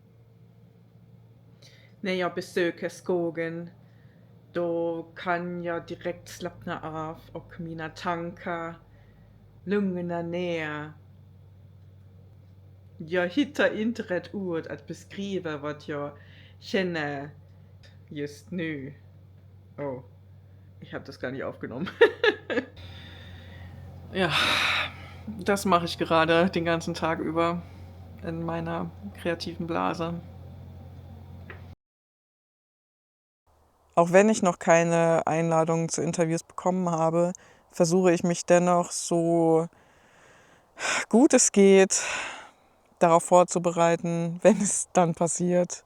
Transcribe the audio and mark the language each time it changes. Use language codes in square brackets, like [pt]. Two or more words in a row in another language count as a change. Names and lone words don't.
[sv] När jag besöker skogen, då kan jag direkt slappna av och mina tankar lugna ner. Jag hittar inte rätt ord att beskriva vad jag känner just nu. [de] Oh, ich habe das gar nicht aufgenommen. Ja, das mache ich gerade den ganzen Tag über in meiner kreativen Blase. Auch wenn ich noch keine Einladungen zu Interviews bekommen habe, versuche ich mich dennoch so gut es geht darauf vorzubereiten, wenn es dann passiert.